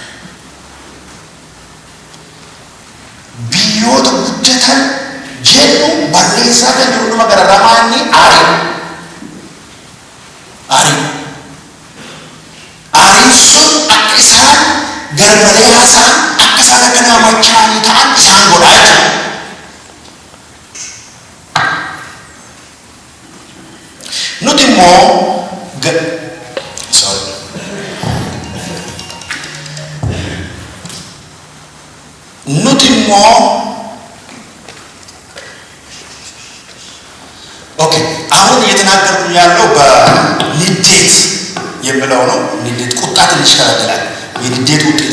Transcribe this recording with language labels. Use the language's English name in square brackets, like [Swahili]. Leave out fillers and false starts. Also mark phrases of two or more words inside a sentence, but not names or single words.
[Oromo] biyyoota guddatan jedhu balleessaa kan jiru dhuma gararramaa inni aariin sun akka isaan garmalee haasaan akka isaan akka nama machaanii ta'an isaan godhaa jechuudha. Nuti immoo [Amharic] ኦኬ አሁን እየተናገርኩ ያለው በንዴት የምለው ነው። ንዴት ቁጣ ትንሽ ይከለክላል። የንዴት ውጤት